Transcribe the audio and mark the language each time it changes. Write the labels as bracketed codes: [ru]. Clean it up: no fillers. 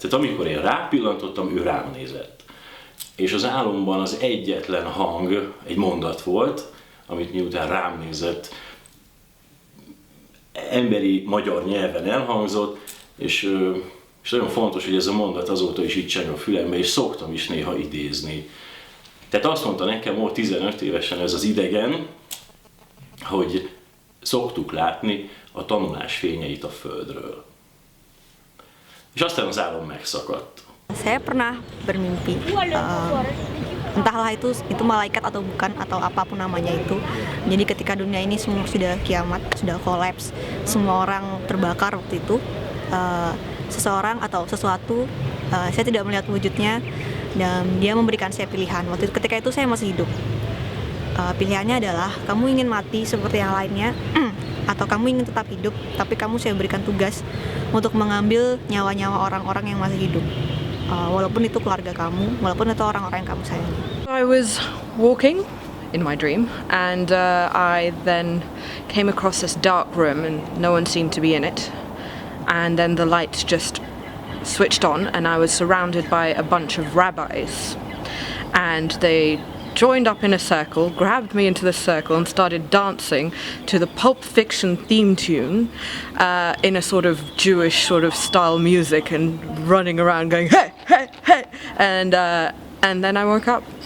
[hu] Tehát amikor én rápillantottam, ő rám nézett. És az álomban az egyetlen hang egy mondat volt, amit miután rám nézett, emberi magyar nyelven elhangzott, és nagyon fontos, hogy ez a mondat azóta is itt cseng a fülembe, és szoktam is néha idézni. Tehát azt mondta nekem volt 15 évesen ez az idegen, hogy szoktuk látni a tanulás fényeit a földről. És aztán az álom megszakadt. [id] Saya pernah bermimpi, entahlah itu malaikat atau bukan atau apapun namanya itu. Jadi ketika dunia ini semua sudah kiamat, sudah kolaps, semua orang terbakar waktu itu, seseorang atau sesuatu, saya tidak melihat wujudnya, dan dia memberikan saya pilihan. Waktu itu, ketika itu saya masih hidup. Pilihannya adalah kamu ingin mati seperti yang lainnya, atau kamu ingin tetap hidup, tapi kamu saya berikan tugas untuk mengambil nyawa-nyawa orang-orang yang masih hidup. Walaupun itu keluarga kamu, walaupun itu orang-orang yang kamu sayangi. [en] I was walking in my dream, and I then came across this dark room, and no one seemed to be in it. And then the light just switched on, and I was surrounded by a bunch of rabbis, and they joined up in a circle, grabbed me into the circle and started dancing to the Pulp Fiction theme tune in a sort of Jewish sort of style music, and running around going hey, hey, hey, and then I woke up.